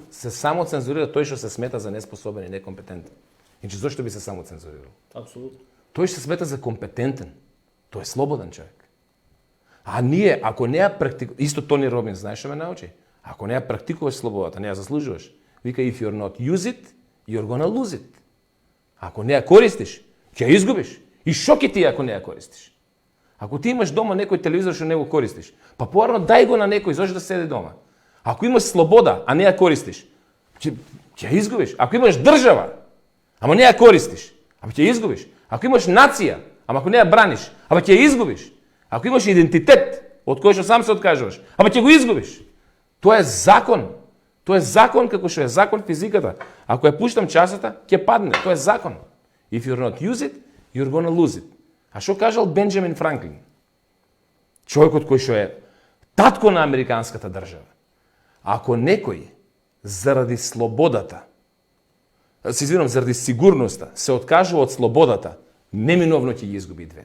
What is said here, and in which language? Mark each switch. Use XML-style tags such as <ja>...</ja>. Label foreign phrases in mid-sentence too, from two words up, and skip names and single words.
<mk>Се само цензурира тој што се смета за неспособен и некомпетентен. Значи зошто би се само цензурирал? Апсолутно. Тој што се смета за компетентен. Тој е слободен човек. А ние, ако не ја практикуваш, исто Тони Робинс, знаеш што ме научи? Ако не ја практикуваш слободата, не ја заслужуваш. Вика,</mk> <en>if you're not use it, you're gonna lose it.</en> <mk>Ако не ја користиш, ќе ја изгубиш. И шо ќе ти ако не ја користиш? Ако ти имаш дома некој телевизор што не го користиш, па поарно дај го на некој, зошто да седи дома. Ако имаш слобода, а не ја користиш, ќе ја изгубиш. Ако имаш држава, ама не ја користиш, ама ќе ја изгубиш. Ако имаш нација, ама ако не ја браниш, ама ќе ја изгубиш. Ако имаш идентитет, од кој што сам се откажуваш, ама ќе го изгубиш. Тоа е закон. Тоа е закон како што е закон физиката. Ако ја пуштам часата, ќе падне. Тоа е закон.</mk> <en>If you're not use it, you're gonna lose it.</en> <mk>А што кажал Бенџамин Франклин? Човекот кој што е татко на американската држава. Ако некој заради слободата, заради сигурноста, се откажува од слободата, неминовно ќе ги изгуби двете.</mk>